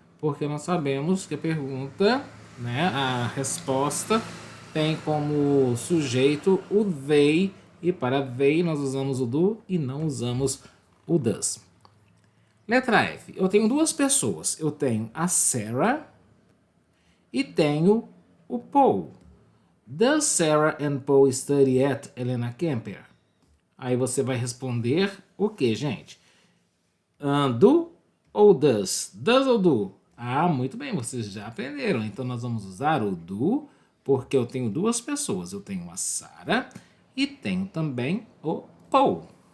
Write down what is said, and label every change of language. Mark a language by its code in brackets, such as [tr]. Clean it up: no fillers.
[pt] Porque nós sabemos que a pergunta, né, a resposta tem como sujeito o they, e para they nós usamos o do e não usamos o does. Letra F. Eu tenho duas pessoas. Eu tenho a Sarah e tenho o Paul. [en] Does Sarah and Paul study at Helena Kemper? [pt] Aí você vai responder o que, gente? Do ou does? Does ou do? Muito bem, vocês já aprenderam. Então nós vamos usar o do, porque eu tenho duas pessoas. Eu tenho a Sarah e tenho também o Paul.